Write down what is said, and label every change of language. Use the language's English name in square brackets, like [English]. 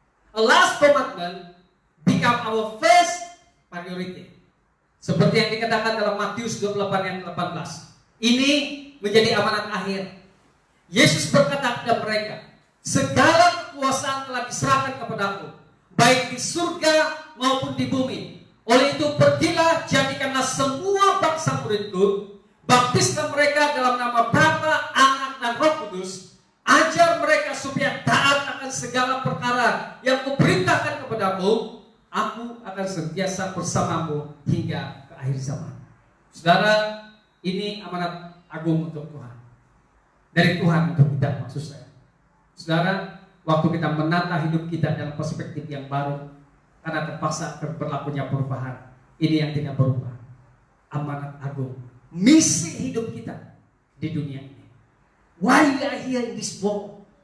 [English] A last commandment become our first priority. [Indonesian] Seperti yang dikatakan dalam Matius 28 ayat 18. Ini menjadi amanat akhir. Yesus berkata kepada mereka, segala kekuasaan telah diserahkan kepadaku, baik di surga maupun di bumi. Oleh itu pergilah, jadikanlah semua bangsa muridku, baptislah mereka dalam nama Bapa, Anak, dan Roh Kudus. Ajar mereka supaya taat akan segala perkara yang kuperintahkan kepadamu. Aku akan senantiasa bersamamu hingga ke akhir zaman. Saudara, ini amanat agung untuk Tuhan. Dari Tuhan untuk kita, maksud saya. Saudara, waktu kita menata hidup kita dalam perspektif yang baru, karena terpaksa berlakunya perubahan, ini yang tidak berubah. Amanat agung, misi hidup kita di dunia ini. [English] Why we are here in this world?